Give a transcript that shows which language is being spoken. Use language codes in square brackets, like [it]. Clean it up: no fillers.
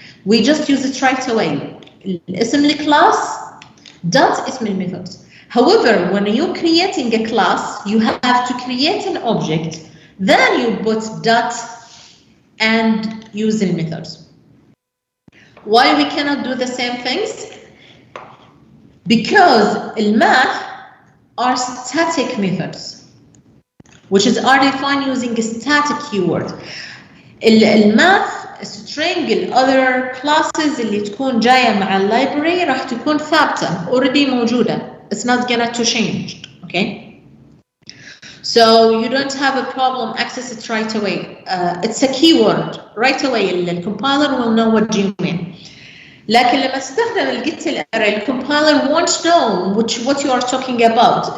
[en] We just use it right away. [ar] الاسم الكلاس دوت اسم الميثود. [en] However, when you're creating a class, you have to create an object, then you put dot and use the methods. Why we cannot do the same things? Because math are static methods, which are defined using a static keyword. [ar] الماث [en] string other classes [ar] اللي تكون جاية مع library راح تكون ثابتة already موجودة. [en] It's not gonna to change, okay? So you don't have a problem, access it right away. It's a keyword right away. The compiler will know what you mean. [ar] لكن لما استخدم الجيت الاري [en] الكompiler won't know what you are talking about.